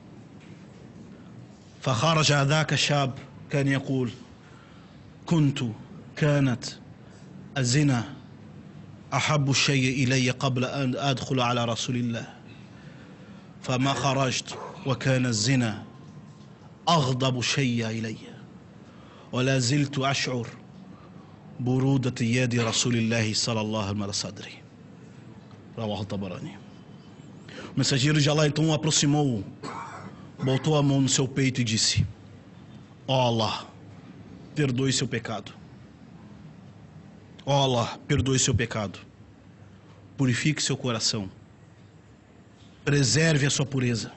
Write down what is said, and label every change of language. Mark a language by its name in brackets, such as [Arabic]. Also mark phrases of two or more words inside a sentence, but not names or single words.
[Arabic] فخرج ذاك الشاب كان يقول: كانت الزنا أحب الشيء إلي قبل أن أدخل على رسول الله، فما خرجت وكان الزنا أغضب شيء إلي، ولا زلت أشعر برودة يد رسول الله صلى الله عليه وسلم صدري. رواه الطبراني. [Portuguese] O mensageiro de Allah então o aproximou, botou a mão no seu peito e disse: ó Allah, perdoe seu pecado. Ó Allah, perdoe seu pecado. Purifique seu coração. Preserve a sua pureza.